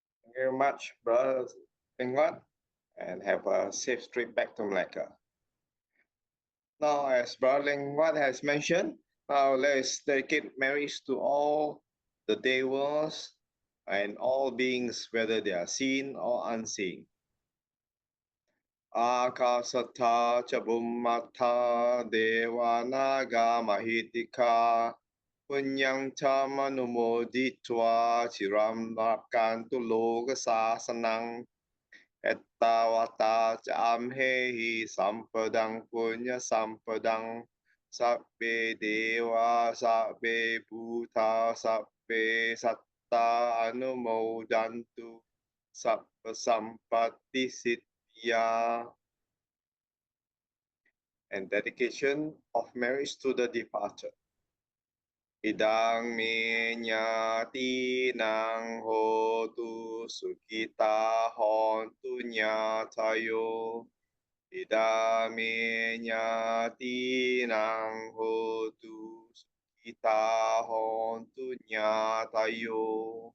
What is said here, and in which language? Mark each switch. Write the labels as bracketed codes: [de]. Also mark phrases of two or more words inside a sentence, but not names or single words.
[en] Thank you very much, Bro Tan Leng Huat, and have a safe trip back to Malacca. Now, as Bro Tan Leng Huat has mentioned, now let's dedicate marriage to all the devas and all beings, whether they are seen or unseen. [pi] Akasatha Chabummatha Devanaga Mahitika Punyang Chamanumoditva Chiram Rakantu Loka Sasanang Ettavata Chamhehi Sampadang Punya Sampadang Sabbe Deva Sabbe Bhuta Sabbe Satta Anumodantu Sabba Sampatti Siddhya. [en] And dedication of marriage to the departed. [pi] Idang me nyati nang hotu sukita hontu nyatayo. Idang me nyati nang hotu sukita hontu nyatayo.